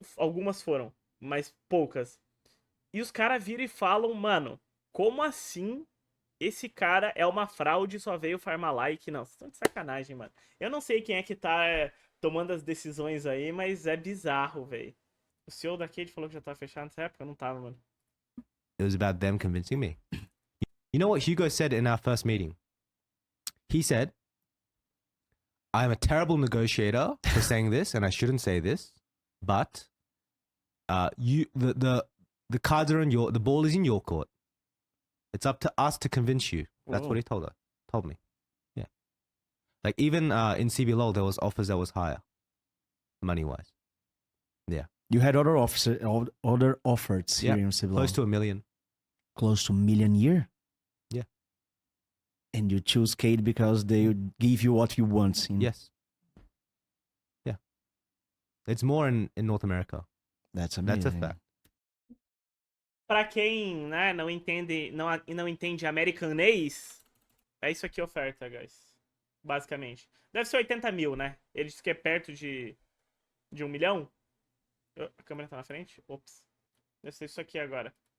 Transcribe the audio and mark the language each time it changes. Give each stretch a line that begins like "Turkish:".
Portuguese: Algumas foram, mas poucas. E os caras viram e falam, mano, como assim esse cara é uma fraude e só veio farmar like? Não, vocês estão de sacanagem, mano. Eu não sei quem é que tá tomando as decisões aí, mas é bizarro, velho. O CEO da KEYD falou que já tava fechado nessa época? Não tava, mano.
English: It was about them convincing me. You know what Hugo said in our first meeting? He said, I'm a terrible negotiator for saying this, and I shouldn't say this, but the cards are on the ball is in your court. It's up to us to convince you. That's what he told me. Yeah. Like even in CBLOL, there was offers that was higher, money wise. Yeah. You had other offers here in CBLOL. Close to $1 million. Close to $1 million a year? Yeah. And you choose KEYD because they give you what you want. Yes. Yeah. It's more in North America. That's amazing. That's a fact.
Portuguese: Pra quem, né, não entende americanês, é isso aqui a oferta, guys. Basicamente. Deve ser 80 mil, né? Ele disse que é perto de 1 milhão. A câmera tá na frente? Ops. Deve ser isso aqui agora.